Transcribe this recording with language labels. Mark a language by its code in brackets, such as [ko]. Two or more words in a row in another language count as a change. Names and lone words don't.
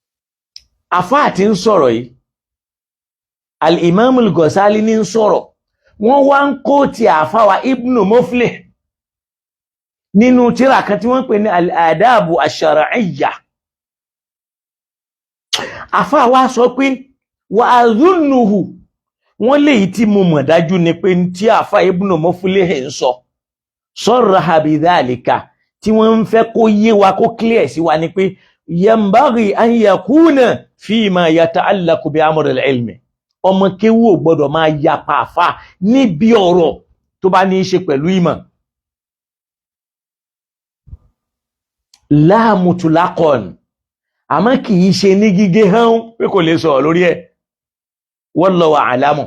[yo] àfá àti ń sọ̀rọ̀ yìí, Al-Imam Al-Ghazali ní ń sọ̀rọ̀, wọ́n wá ń kó ti àfáwà Ibn Muflih nínú tírà kan tí wọ́n pè ní al-adabu ash-shar'iyya. Àfáwà sọ pé [ar] وأظنه, [yo] wọ́n léyìí tí mo mọ̀ dájú ni pé tí àfá Ibn Muflih ń sọ [ar] صرح بذلك, [yo] tí wọ́n ń fẹ́ kó yé wa kó clear sí wa ni pé [ar] ينبغي أن يكون فيما يتعلق بأمر العلم. [yo] Ọmọ kéwú ò gbọdọ̀ máa yapa àfá níbi ọ̀rọ̀ tó bá ní í ṣe pẹ̀lú ìmọ̀. [ar] لا مطلقا, [yo] àmọ́ kì í ṣe ní gígé hán pé kò lè sọ̀rọ̀ lórí ẹ̀. [ar] والله أعلم.